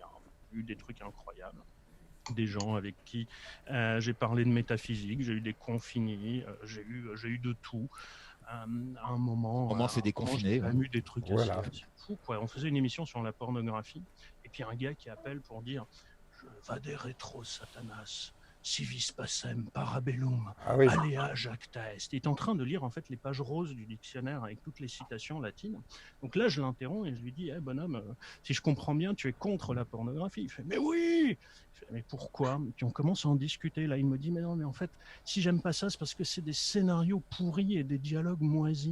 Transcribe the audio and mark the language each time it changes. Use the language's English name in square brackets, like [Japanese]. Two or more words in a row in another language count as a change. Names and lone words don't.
[French] J'ai eu des trucs incroyables. Des gens avec qui j'ai parlé de métaphysique, j'ai eu des confinés, j'ai eu de tout. À un moment, c'est déconfiné. J'ai même eu des trucs Voilà. assez fous, quoi. On faisait une émission sur la pornographie, et puis un gars qui appelle pour dire « Je [Latin] vade retro Satanas, civis pacem parabellum, [French] Ah oui. [Latin] alea jacta est ». [French] Il est en train de lire en fait les pages roses du dictionnaire avec toutes les citations latines. Donc là, je l'interromps et je lui dis hey, « bonhomme, si je comprends bien, tu es contre la pornographie ». Il fait « Mais oui !» Mais pourquoi? Puis on commence à en discuter. Là, il me dit, mais non, mais en fait, si j'aime pas ça, c'est parce que c'est des scénarios pourris et des dialogues moisis.